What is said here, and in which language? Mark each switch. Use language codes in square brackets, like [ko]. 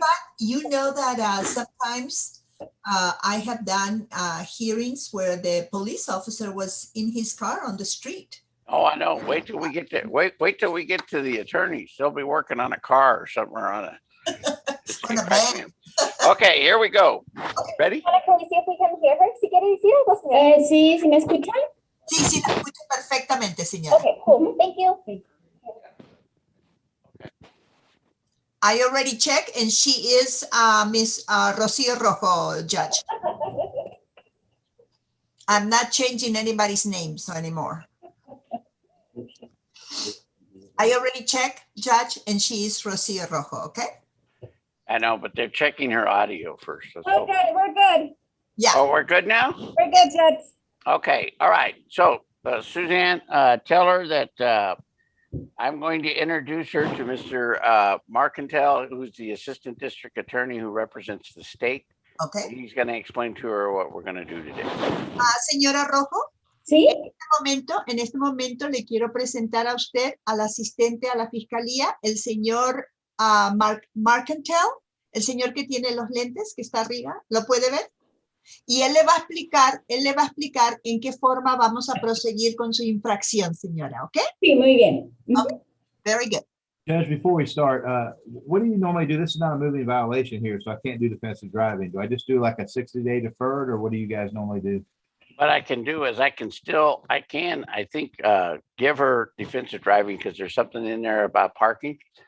[en] fact, you know that sometimes I have done hearings where the police officer was in his car on the street. Oh, I know. Wait till we get to the attorneys. They'll be working on a car or somewhere on a. On a van. Okay, here we go. Ready? Can we see if we can hear her? [es] Si quiere decir algo, señora. Sí, me escuchan. Sí, la escucho perfectamente, señora. [en] Okay, cool. Thank you. I already checked, and she is Miss Rocio Rojo, Judge. I'm not changing anybody's names anymore. I already checked, Judge, and she is Rocio Rojo, okay? I know, but they're checking her audio first. Okay, we're good. Yeah. Oh, we're good now? We're good, Judge. Okay, all right. So Suzanne, tell her that I'm going to introduce her to Mr. Marcantel, who's the Assistant District Attorney who represents the state. Okay. He's going to explain to her what we're going to do today. [es] Señora Rojo. Sí. En este momento le quiero presentar a usted al asistente a la fiscalía, el señor Marcantel, el señor que tiene los lentes que está arriba, ¿lo puede ver? Y él le va a explicar en qué forma vamos a proseguir con su infracción, señora, ¿ok? Sí, muy bien. [en] Okay. Very good. Judge, before we start, what do you normally do? This is not a moving violation here, so I can't do defensive driving. Do I just do like a 60-day deferred, or what do you guys normally do? What I can do is I think, give her defensive driving because there's something in there about parking.